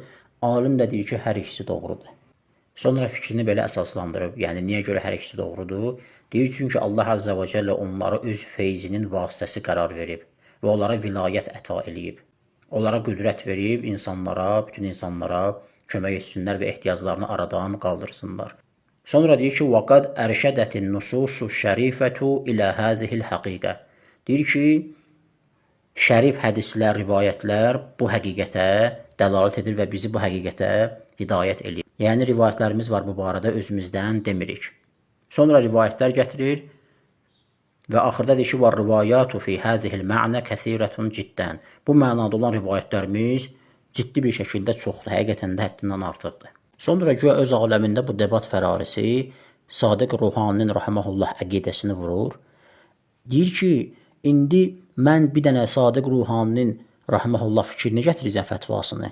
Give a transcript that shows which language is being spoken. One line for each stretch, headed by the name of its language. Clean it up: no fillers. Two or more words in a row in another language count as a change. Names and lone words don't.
Azerbaijani: Alim də deyir ki, hər ikisi doğrudur. Sonra fikrini belə əsaslandırıb, yəni niyə görə hər ikisi doğrudur? Deyir, çünki Allah
Arabic: عز وجل
Azerbaijani: onlara öz feyzinin vasitəsi qərar verib və onlara vilayət əta eləyib. Onlara qüdrət verib insanlara, bütün insanlara kömək etsinlər və ehtiyaclarını aradan qaldırsınlar. Sonra deyir ki,
Arabic: وَقَدْ أَرْشَدَتِ النُّصُوصُ الشَّرِيفَةُ إِلَى هَذِهِ الْحَقِيقَةِ.
Azerbaijani: Deyir ki, şərif hədislər, rivayətlər bu həqiqətə dəlalət edir və bizi bu həqiqətə hidayət edir. Yəni, rivayətlərimiz var bu barədə, özümüzdən demirik. Sonra rivayətlər gətirir və axırda deyir ki,
Arabic: وَالرِّوَايَاتُ فِي هَذِهِ الْمَعْنَ كَثِيرَةٌ جِدًّا.
Azerbaijani: Bu mənada olan rivayətlərimiz ciddi bir şəkildə çoxdur, həqiqətən də həddindən artıqdır. Sonra güya öz aləmində bu Debat Fərarisi Sadiq Ruhaninin rahiməhullah əqidəsini vurur. Deyir ki, indi mən bir dənə Sadiq Ruhaninin rahiməhullah fikrini gətirəcəm fətvasını.